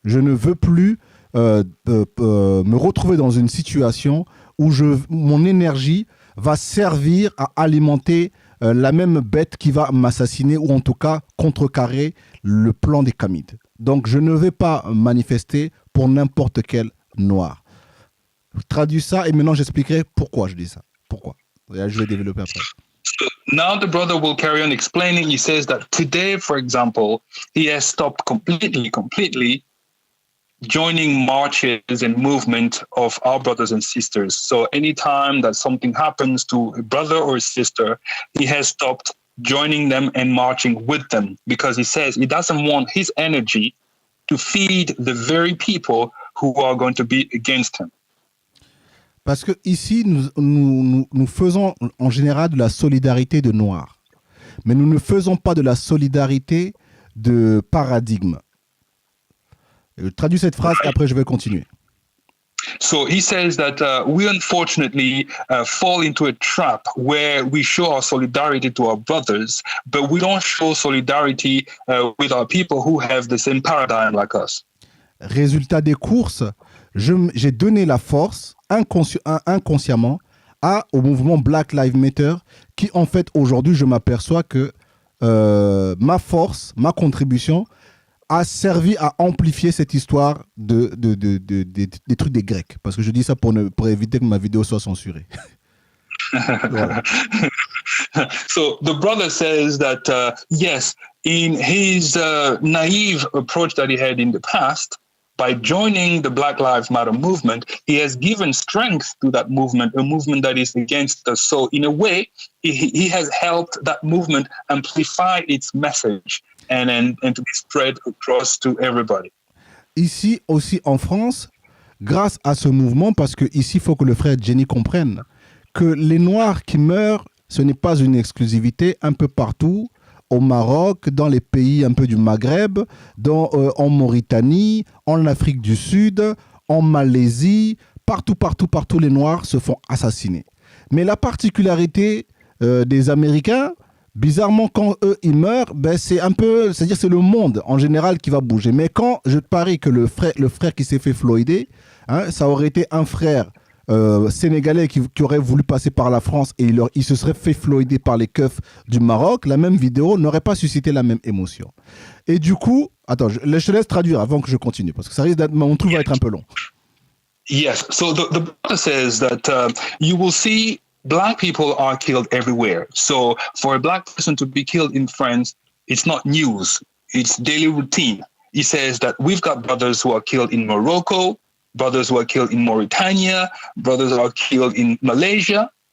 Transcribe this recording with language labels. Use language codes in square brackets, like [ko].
[fr] Je ne veux plus me retrouver dans une situation où mon énergie va servir à alimenter la même bête qui va m'assassiner ou en tout cas contrecarrer le plan des Khamites. Donc je ne vais pas manifester pour n'importe quel Noir. Je traduis ça et maintenant j'expliquerai pourquoi je dis ça. Pourquoi. Je vais développer après. [en] So now the brother will carry on explaining. He says that today, for example, he has stopped completely joining marches and movement of our brothers and sisters. So anytime that something happens to a brother or a sister, he has stopped joining them and marching with them because he says he doesn't want his energy to feed the very people who are going to be against him. [fr] Parce que ici, nous faisons en général de la solidarité de Noirs. Mais nous ne faisons pas de la solidarité de paradigme. Je traduis cette phrase, après je vais continuer. [en] So he says that we unfortunately fall into a trap where we show our solidarity to our brothers, but we don't show solidarity with our people who have the same paradigm like us. [fr] Résultat des courses, j'ai donné la force inconsciemment au mouvement Black Lives Matter qui en fait aujourd'hui je m'aperçois que ma force, ma contribution a servi à amplifier cette histoire des trucs des Grecs. Parce que je dis ça pour éviter que ma vidéo soit censurée. Voilà. [en] So the brother says that, yes, in his naive approach that he had in the past, by joining the Black Lives Matter movement, he has given strength to that movement, a movement that is against us. So in a way, he has helped that movement amplify its message. And to be spread across to everybody. [fr] Ici aussi en France, grâce à ce mouvement, parce que ici il faut que le frère Genie comprenne que les Noirs qui meurent, ce n'est pas une exclusivité un peu partout, au Maroc, dans les pays un peu du Maghreb, en Mauritanie, en Afrique du Sud, en Malaisie, partout les Noirs se font assassiner. Mais la particularité des Américains, bizarrement, quand eux, ils meurent, c'est-à-dire c'est le monde en général qui va bouger. Mais quand je parie que le frère qui s'est fait floyder, ça aurait été un frère sénégalais qui aurait voulu passer par la France et il se serait fait floyder par les keufs du Maroc, la même vidéo n'aurait pas suscité la même émotion. Et du coup, attends, je te laisse traduire avant que je continue, parce que ça risque d'être, mon truc va être un peu long. [en] Yes, so the brother says that you will see Black people are killed everywhere. So for a Black person to be killed in France, it's not news. It's daily routine. He says that we've got brothers who are killed in Morocco, brothers who are killed in Mauritania, brothers who are killed in Malaysia.